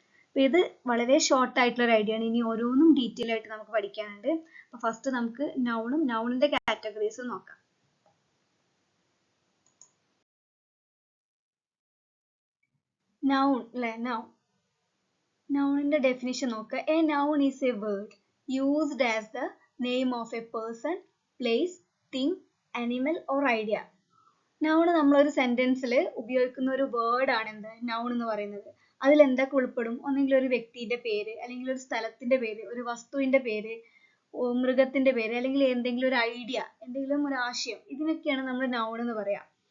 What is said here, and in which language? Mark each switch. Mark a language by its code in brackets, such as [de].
[ml] അപ്പൊ ഇത് വളരെ ഷോർട്ട് ആയിട്ടുള്ള ഒരു ഐഡിയ ആണ്. ഇനി ഓരോന്നും ഡീറ്റെയിൽ ആയിട്ട് നമുക്ക് പഠിക്കാനുണ്ട്. അപ്പൊ ഫസ്റ്റ് നമുക്ക് നൗണിന്റെ കാറ്റഗറീസ് നോക്കാം. noun അല്ലെ, nounന്റെ ഡെഫിനിഷൻ നോക്കുക. [en] A noun is a word used as the name of a person, place, thing, animal or idea. [ml] noun നമ്മളൊരു സെന്റൻസിൽ ഉപയോഗിക്കുന്ന ഒരു വേർഡ് ആണ് എന്ത് noun എന്ന് പറയുന്നത്. അതിൽ എന്തൊക്കെ ഉൾപ്പെടും? ഒന്നെങ്കിൽ ഒരു വ്യക്തിയുടെ പേര്, അല്ലെങ്കിൽ ഒരു സ്ഥലത്തിന്റെ പേര്, ഒരു വസ്തുവിന്റെ പേര്, മൃഗത്തിന്റെ പേര്, അല്ലെങ്കിൽ എന്തെങ്കിലും ഒരു ഐഡിയ, എന്തെങ്കിലും ഒരു ആശയം, ഇതിനൊക്കെയാണ് നമ്മൾ noun എന്ന് പറയാം.